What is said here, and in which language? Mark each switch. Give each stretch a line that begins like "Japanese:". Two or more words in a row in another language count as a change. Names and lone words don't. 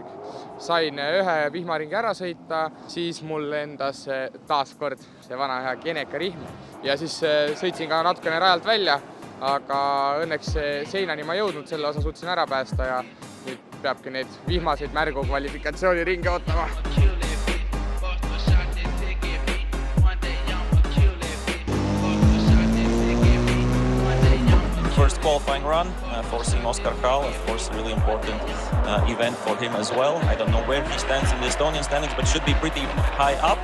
Estonian: Sain ühe vihmaringi ära sõita, siis mul endas taas kord see vana hea Geneka rihm ja siis sõitsin ka natukene rajalt välja, aga õnneks seinani ma jõudnud, selle osa suutsin ära päästa ja nüüd peabki neid vihmaseid märgu kvalifikatsiooni ringe ootama.
English: First qualifying run for Team Oscar Karl, of course, really important event for him as well. I don't know where he stands in the Estonian standings, but should be pretty high up.